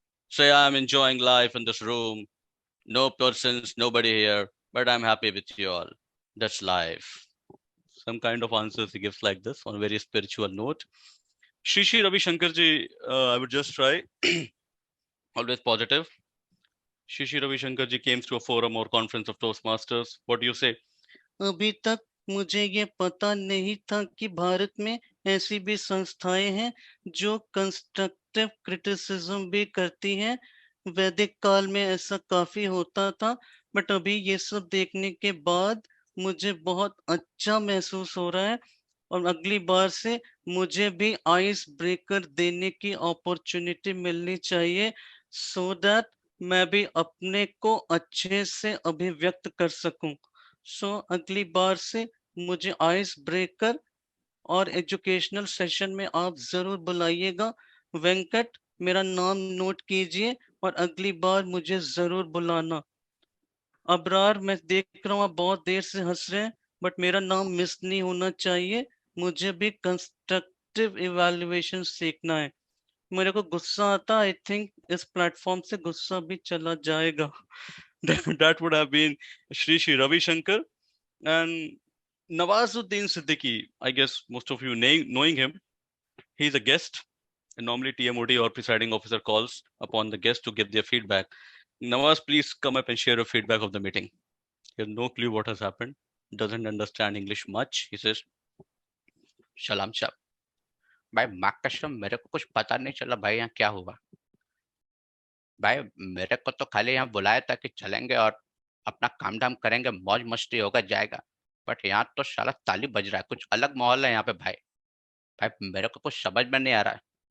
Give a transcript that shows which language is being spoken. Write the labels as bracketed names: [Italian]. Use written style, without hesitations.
[English] Say, I'm enjoying life in this room. No persons, nobody here, but I'm happy with you all. That's life. Some kind of answers he gives like this on a very spiritual note. Shri Ravi Shankar ji, I would just try. Always positive. Shri Ravi Shankar ji came to a forum or conference of Toastmasters. What do you say? [Hindi] अभी तक मुझे ये पता नहीं था कि भारत में ऐसी भी संस्थाएं हैं जो कंस्ट्रक्टिव क्रिटिसिज्म भी करती हैं. वैदिक काल में ऐसा काफी होता था, बट अभी ये सब देखने के बाद मुझे बहुत अच्छा महसूस हो रहा है और अगली बार से मुझे भी आइस ब्रेकर देने की अपॉर्चुनिटी मिलनी चाहिए, सो दैट मैं भी अपने को अच्छे से अभिव्यक्त कर सकूं. सो अगली बार से मुझे आइस ब्रेकर और एजुकेशनल सेशन में आप जरूर बुलाइएगा. वेंकट, मेरा नाम नोट कीजिए और अगली बार मुझे जरूर बुलाना. अबरार, मैं देख रहा हूँ आप बहुत देर से हंस रहे हैं, बट मेरा नाम मिस नहीं होना चाहिए. मुझे भी कंस्ट्रक्टिव इवैल्यूएशन सीखना है. मेरे को गुस्सा आता, [English] I think [Hindi] इस प्लेटफॉर्म से गुस्सा भी चला जाएगा. [English] That would have been Shri Ravi Shankar. And Nawazuddin Siddiqui, I guess most of you knowing him, he's a guest. And normally TMOD or presiding officer calls upon the guest to give their feedback. Nawaz, please come up and share your feedback of the meeting. He has no clue what has happened, doesn't understand English much. He says, Shalom Shab. [Hindi] भाई माँ कसम मेरे को कुछ पता नहीं चला भाई यहाँ क्या हुआ. भाई मेरे को तो खाली यहाँ बुलाया था कि चलेंगे और अपना काम धाम करेंगे, मौज मस्ती होगा जाएगा, बट यहाँ तो साला ताली बज रहा है. कुछ अलग माहौल है यहाँ पे भाई. भाई मेरे को कुछ समझ में नहीं आ रहा है.